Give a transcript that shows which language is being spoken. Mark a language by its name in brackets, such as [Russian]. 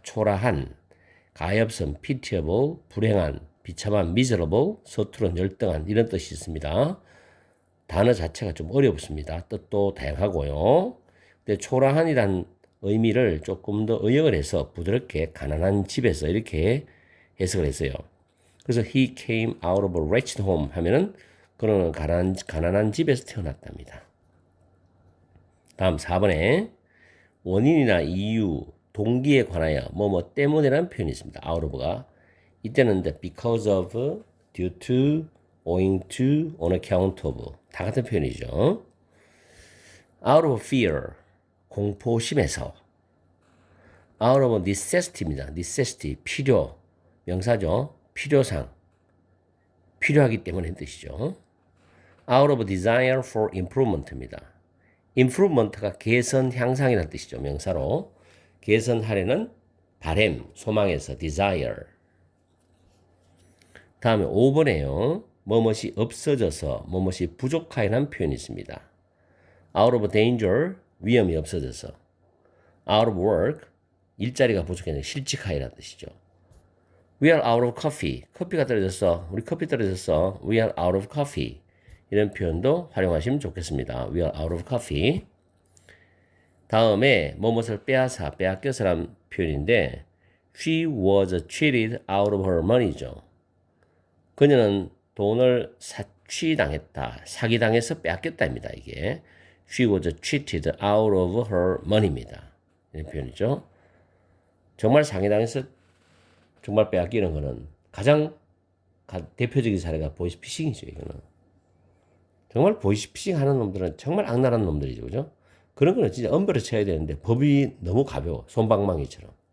[Korean] 초라한, 가엾은, pitiable, 불행한, 비참한, miserable, 서투른, 열등한 이런 뜻이 있습니다. 단어 자체가 좀 어렵습니다. 뜻도 다양하고요. 근데 초라한이란 의미를 조금 더 의역을 해서 부드럽게 가난한 집에서 이렇게 해석을 했어요. 그래서 [English] he came out of a wretched home [Korean] 하면은 그는 가난한 집에서 태어났답니다. 다음 4번에 원인이나 이유, 동기에 관하여 뭐뭐 때문에라는 표현이 있습니다. out of가 이때는 [English] because of, due to, owing to, on account of [Korean] 다 같은 표현이죠. [English] out of fear [Korean] 공포심에서 [English] out of necessity입니다. [Korean] necessity 필요 명사죠. 필요상 필요하기 때문에 뜻이죠. [English] out of desire for improvement입니다. [Korean] improvement가 개선 향상이라는 뜻이죠. 명사로 개선하려는 바램 소망에서 desire. 다음에 5번에요. 뭐뭇이 없어져서 뭐뭇이 부족하여라는 표현이 있습니다. [English] out of danger [Korean] 위험이 없어져서 [English] out of work [Korean] 일자리가 부족해서 실직하여라는 뜻이죠. [English] we are out of coffee [Korean] 커피가 떨어졌어. 우리 커피 떨어졌어. [English] we are out of coffee [Korean] 이런 표현도 활용하시면 좋겠습니다. [English] we are out of coffee. [Korean] 다음에 뭐뭇을 빼앗아 빼앗겨서라는 표현인데 [English] she was cheated out of her money죠. [Korean] 그녀는 돈을 사취당했다. 사기당해서 빼앗겼다입니다. 이게 [English] she was cheated out of her money입니다. [Korean] 이런 표현이죠. 정말 사기당해서 정말 빼앗기는 거는 가장 대표적인 사례가 보이스피싱이죠. 이거는 정말 보이스피싱 하는 놈들은 정말 악랄한 놈들이죠. 그죠? 그런 거는 진짜 엄벌을 쳐야 되는데 법이 너무 가벼워. 솜방망이처럼.